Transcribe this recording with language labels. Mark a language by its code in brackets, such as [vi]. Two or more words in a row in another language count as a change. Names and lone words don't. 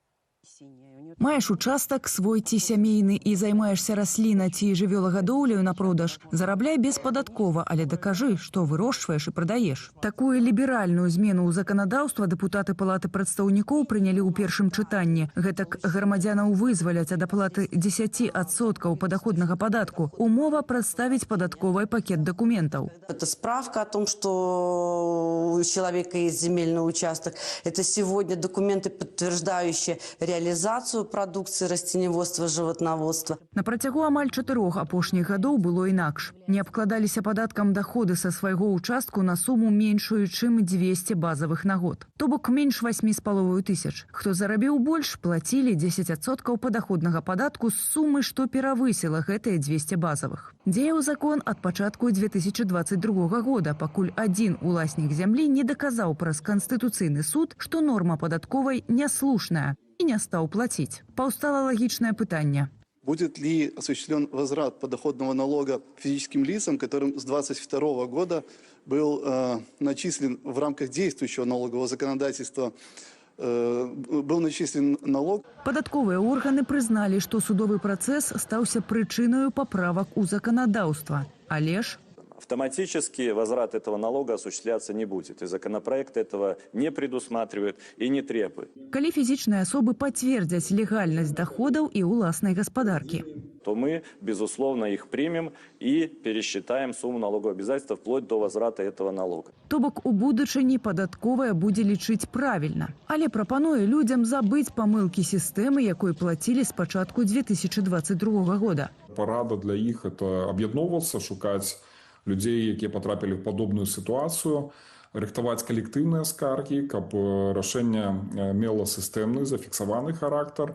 [be] Маеш участак свой ці сямейны і займаешся расліна ці жывёлагадоўляю на продаж, зарабляй беспадаткова, але дакажы, што вырошчваеш і прадаеш. Такую ліберальную змену ў заканадаўства дэпутаты Палаты прадстаўнікоў прынялі ў першым чытанні. Гэтак грамадзянаў вызваляць ад аплаты 10% падаходнага падатку. Умова прадставіць падатковый пакет дакументаў. [ru] Это справка о том, что у человека есть земельный участок. Это сегодня документы, подтверждающие реализацию продукции растеневодства, животноводства. [be] На працягу амаль 4 апошніх гадоў было інакш. Не абкладаліся падаткам даходы са свайго участку на суму меншую, чым 200 базавых на год. То бок менш 8,5 тысяч. Хто зарабіў больш, плацілі 10% падаходнага падатку з сумы, што перавысіла гэтыя 200 базавых. Дзеяў закон ад пачатку 2022 года, пакуль адзін уласнік зямлі не даказаў праз Канстытуцыйны суд, што норма падатковай няслушная і не стаў плаціць. Паўстала лагічнае пытанне. [ru] Будет ли осуществлен возврат подоходного налога физическим лицам, которым с 2022 года был начислен в рамках действующего налогового законодательства, был начислен налог? [be] Падатковыя органы прызналі, што судовы працэс стаўся прычынаю паправак у заканадаўства. Але ж [ru] автоматически возврат этого налога осуществляться не будет. И законопроект этого не предусматривает и не требует. [be] Калі фізічныя асобы пацвердзяць легальнасць доходаў і уласнай гаспадаркі, [ru] то мы, безусловно, их примем и пересчитаем сумму налогового обязательства вплоть до возврата этого налога. [be] То бок у будучыні падатковая будзе лічыць правільна. Але прапануе людзям забыць памылкі сістэмы, якой плацілі з пачатку 2022 года. Парада для іх – это аб'ядноўвацца, шукаць людзей, якія потрапілі ў падобную сітуацыю, рыхтаваць калектыўныя скаргі, каб рашэнне мела сістэмны, зафіксаваны характар.